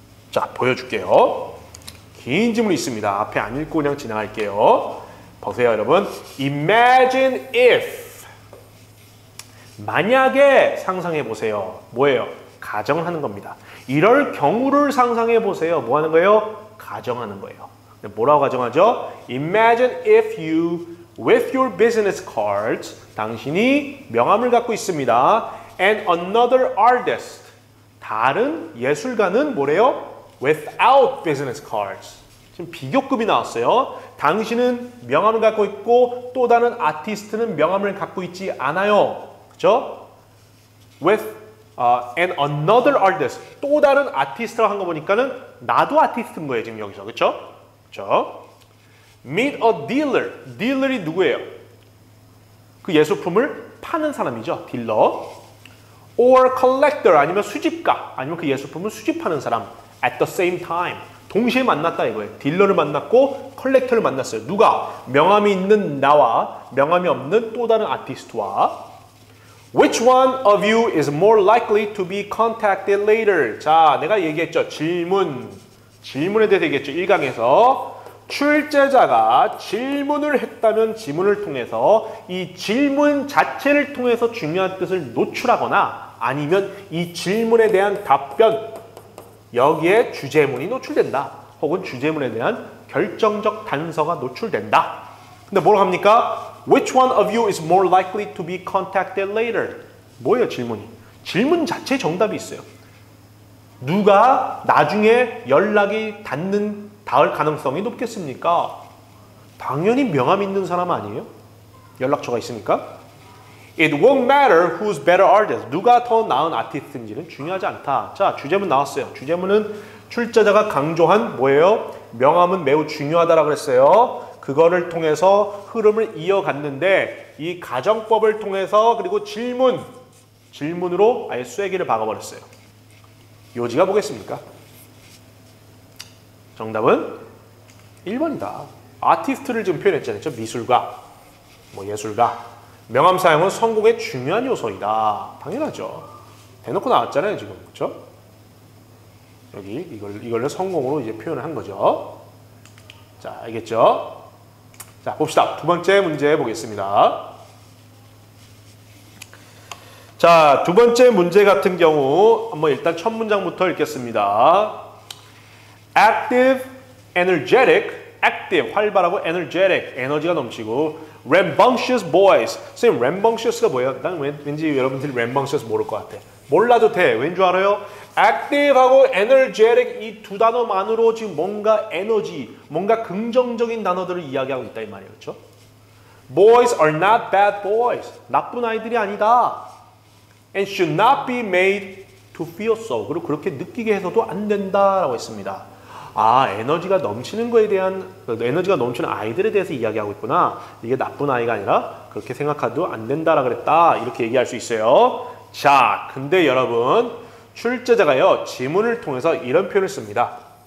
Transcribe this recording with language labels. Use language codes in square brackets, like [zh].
[ko] 자, 보여줄게요. 긴 지문이 있습니다. 앞에 안 읽고 그냥 지나갈게요. 보세요, 여러분. [en] Imagine if. [ko] 만약에 상상해 보세요. 뭐예요? 가정을 하는 겁니다. 이럴 경우를 상상해 보세요. 뭐 하는 거예요? 가정하는 거예요. 뭐라고 가정하죠? [en] Imagine if you, with your business cards, [ko] 당신이 명함을 갖고 있습니다. [en] And another artist, [ko] 다른 예술가는 뭐래요? [en] Without business cards. [ko] 지금 비교급이 나왔어요. 당신은 명함을 갖고 있고 또 다른 아티스트는 명함을 갖고 있지 않아요. 그죠? [en] With and another artist. [ko] 또 다른 아티스트라고 한 거 보니까는 나도 아티스트인 거예요. 지금 여기서. 그쵸? 그쵸? [en] Meet a dealer. [ko] 딜러이 누구예요? 그 예술품을 파는 사람이죠. 딜러. [en] Or collector. [ko] 아니면 수집가. 아니면 그 예술품을 수집하는 사람. [en] At the same time. [ko] 동시에 만났다 이거예요. 딜러를 만났고 컬렉터를 만났어요. 누가? 명함이 있는 나와 명함이 없는 또 다른 아티스트와. [en] Which one of you is more likely to be contacted later? [ko] 자, 내가 얘기했죠. 질문에 대해서 얘기했죠. 1강에서 출제자가 질문을 했다면 지문을 통해서 이 질문 자체를 통해서 중요한 뜻을 노출하거나 아니면 이 질문에 대한 답변 여기에 주제문이 노출된다. 혹은 주제문에 대한 결정적 단서가 노출된다. 근데 뭐라고 합니까? [en] Which one of you is more likely to be contacted later? [ko] 뭐예요 질문이? 질문 자체에 정답이 있어요. 누가 나중에 연락이 닿을 가능성이 높겠습니까? 당연히 명함 있는 사람 아니에요? 연락처가 있으니까. [en] It won't matter who's better artist. [ko] 누가 더 나은 아티스트인지는 중요하지 않다. 자, 주제문 나왔어요. 주제문은 출제자가 강조한 뭐예요? 명함은 매우 중요하다라고 그랬어요. 그거를 통해서 흐름을 이어갔는데 이 가정법을 통해서 그리고 질문으로 아예 쐐기를 박아버렸어요. 요지가 뭐겠습니까? 정답은 1번이다. 아티스트를 지금 표현했잖아요. 미술가, 예술가. 명함 사용은 성공의 중요한 요소이다. 당연하죠. 대놓고 나왔잖아요, 지금. 그렇죠? 여기 이걸로 성공으로 이제 표현을 한 거죠. 자, 알겠죠? 자, 봅시다. 두 번째 문제 보겠습니다. 자, 두 번째 문제 같은 경우 한번 일단 첫 문장부터 읽겠습니다. [en] Active, energetic, active, [ko] 활발하고 [en] energetic, [ko] 에너지가 넘치고 [en] rambunctious boys. [ko] 선생님, rambunctious가 뭐예요? 난 왠지 여러분들이 rambunctious 모를 것 같아. 몰라도 돼. 왠 줄 알아요? active하고 energetic 이 두 단어만으로 지금 뭔가 에너지, 뭔가 긍정적인 단어들을 이야기하고 있다 이 말이에요. 그렇죠? [en] Boys are not bad boys. [ko] 나쁜 아이들이 아니다. [en] And should not be made to feel so. [ko] 그리고 그렇게 느끼게 해서도 안 된다라고 했습니다. 아, 에너지가 넘치는 거에 대한, 에너지가 넘치는 아이들에 대해서 이야기하고 있구나. 이게 나쁜 아이가 아니라 그렇게 생각해도 안 된다라 그랬다. 이렇게 얘기할 수 있어요. 자, 근데 여러분, 출제자가요, 지문을 통해서 이런 표현을 씁니다.